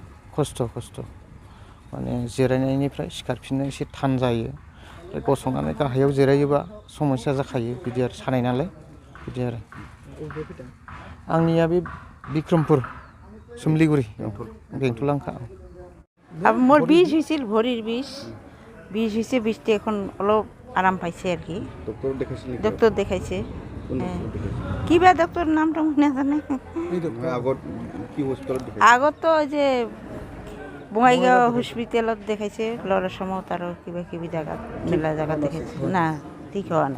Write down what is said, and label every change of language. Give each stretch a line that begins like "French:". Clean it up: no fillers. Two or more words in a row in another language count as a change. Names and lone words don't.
Bodo: खस्थ' माने जिरायनायनिफ्राय सिखारफिननो एसे थान जायो ओमफ्राय गसंनानै गाहायाव जिरायोबा समस्या जाखायो बिदि आरो सानाय नालाय बिदि आरो आंनिया बे बिक्रमपुर सोमलिगुरि बेंथलांखा
Assamese: মোৰ বিষ হৈছিল ভৰিৰ বিষ হৈছে বিষটো এখন অলপ আৰাম পাইছে আৰু কি ডক্টৰ দেখাইছিল ডক্টৰ দেখাইছে কিবা ডক্টৰ নামটো নাজানে আগত কি হস্পিটালত দেখাইছিল আগতো যে বঙাইগাঁও হস্পিটেলত দেখাইছে ল'ৰা সময়ত আৰু কিবা কিবি জাগাত মেলা জাগাত দেখাইছে না ঠিক হোৱা নাই